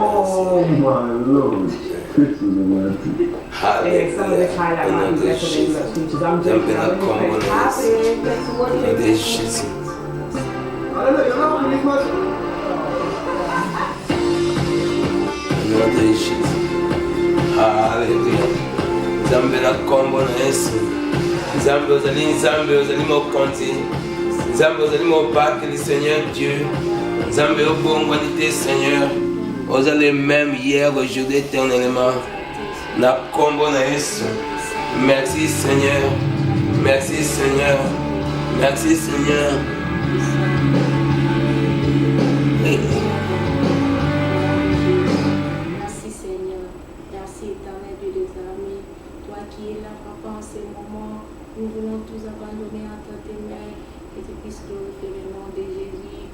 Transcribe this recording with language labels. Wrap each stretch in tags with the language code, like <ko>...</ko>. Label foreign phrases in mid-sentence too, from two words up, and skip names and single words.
<en>Oh my lord. This is romantic. Anyway, some of this highlight might be better than most features. I'm joking. I'm really happy. Thanks for watching. I don't know, you're not on this much. Another shit.</en> <ln>Hallelujah. Nzambe na kombo na Yesu. Nzambe ozali mokonzi. Nzambe ozali mobakeli</ln> <fr>Seigneur Dieu.</fr> <ln>Nzambe obongwani te Seigneur.</ln> <fr>Oza le même hier, aujourd'hui, éternellement.</fr> <ln>Na kombo na Yesu.</ln> <fr>Merci Seigneur. Merci Seigneur. Merci Seigneur. Merci Seigneur. Merci éternel Dieu des armées. Toi qui es là, Papa, en ce moment, nous voulons tous abandonner entre tes mains et tu puisses glorifier le nom de Jésus.</fr>